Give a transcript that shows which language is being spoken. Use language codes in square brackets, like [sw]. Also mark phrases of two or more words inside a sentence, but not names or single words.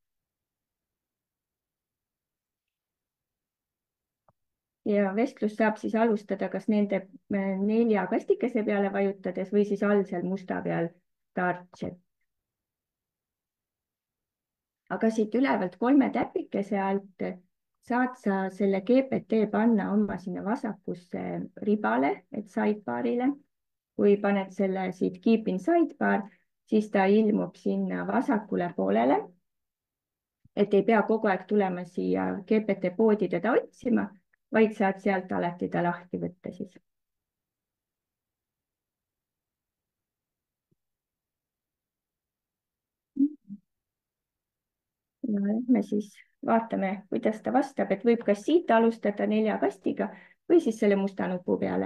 [et] ja vestlust saab siis alustada kas nende 4 kastikese peale vajutades või siis all seal musta peal [en] start chat. [et] aga siit ülevalt 3 täpikese alt saad sa selle GPT panna oma sinna vasakusse ribale, et sidebarile. kui paned selle siit [en] keep in sidebar, [et] siis ta ilmub sinna vasakule poolele. et ei pea kogu aeg tulema siia GPT poodi teda otsima, vaid saad sealt alati ta lahti võtta siis. no lähme siis vaatame, kuidas ta vastab, et võib kas siit alustada 4 kastiga või siis selle musta nupu peale.